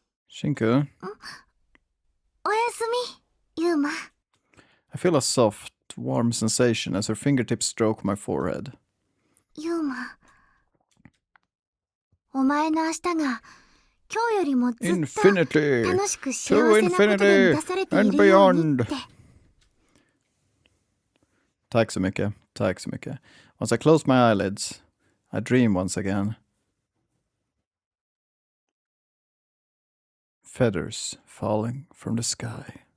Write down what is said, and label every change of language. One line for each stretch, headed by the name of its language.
English: Shinku,
Japanese: おやすみ、ユーマ。
English: I feel a soft, warm sensation as her fingertips stroke my forehead.
Japanese: ユーマ。お前の明日が今日よりもずっと
English: Infinity!
Japanese: 楽しく幸
English: To
Japanese: せなことで満たされているようにって。
Swedish: Tack så mycket. Tack så mycket.
English: Once I close my eyelids, I dream once again. Feathers falling from the sky.